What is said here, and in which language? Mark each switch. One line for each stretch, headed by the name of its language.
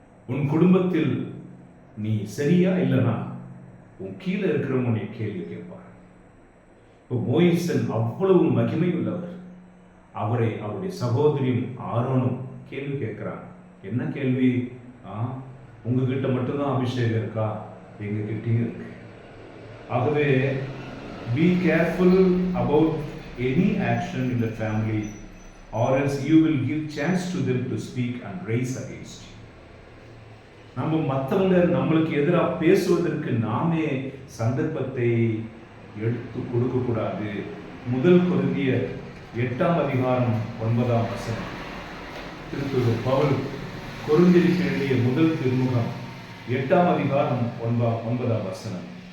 Tamil: உன் குடும்பத்தில் நீ சரியா இல்லைனா உன் கீழே இருக்கிறவங்க உன்னை கேள்வி கேட்பார். இப்போ மோயிசன் அவ்வளவு மகிமை உள்ளவர். அவரை அவருடைய சகோதரியும் ஆரோனும் கேள்வி கேட்கிறாங்க. என்ன கேள்வி? உங்ககிட்ட மட்டும்தான் அபிஷேகம் இருக்கா? எங்க கிட்டயும் இருக்கு. ஆகவே
English: be careful about any action in the family, or else you will give chance to them to speak and raise against you.
Tamil: நம்ம மற்றவங்க நம்மளுக்கு எதிராக பேசுவதற்கு நாமே சந்தர்ப்பத்தை எடுத்து கொடுக்க கூடாது. முதல் கொரிந்தியர் 8ஆம் அதிகாரம் 9ஆம் வசனம். திருத்தூதர் பவுல் கொரிந்தியருக்கு எழுதிய முதல் திருமுகம் 8ஆம் அதிகாரம் 9ஆம் வசனம்.